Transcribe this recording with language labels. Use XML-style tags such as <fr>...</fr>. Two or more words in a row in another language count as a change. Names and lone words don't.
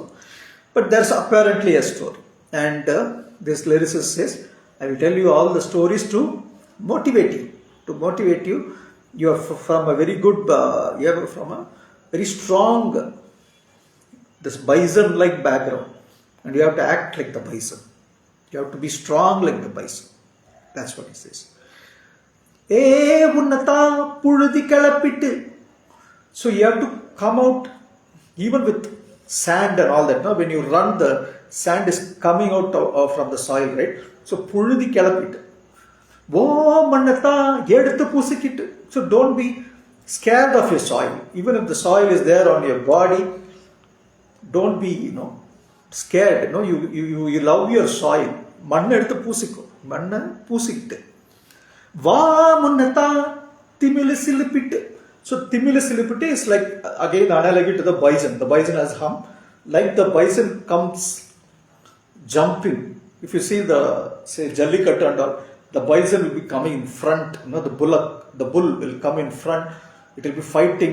<en>But there's apparently a story. And this lyricist says, I will tell you all the stories to motivate you. To motivate you. You are from a very good, you are from a very strong, this bison-like background. And you have to act like the bison. You have to be strong like the bison. That's what he says.</en> <ta>உன்னத புழுதி கலப்பிட்டு.</ta> <en>So you have to come out even with sand and all that. No? When you run, the sand is coming out from the soil, right?</en> <ta>So புழுதி கலப்பிட்டு. மண்ணத எடுத்து பூசிக்கிட்டு.</ta> <en>So don't be scared of your soil. Even if the soil is there on your body, don't be, scared. You love your soil.</en> <ta>மண்ண எடுத்து பூசிக்கு. மண்ண பூசிக்கிட்டு. முன்னத திமிலிசிலிப்பிட்டே.</ta> <en>So timilisilipitte is like, again, analogy to the bison. The bison has hump. Like the bison comes jumping. If you see the, say, Jallikattu and all, the bison will be coming in front. The bull will come in front. It will be fighting.</en>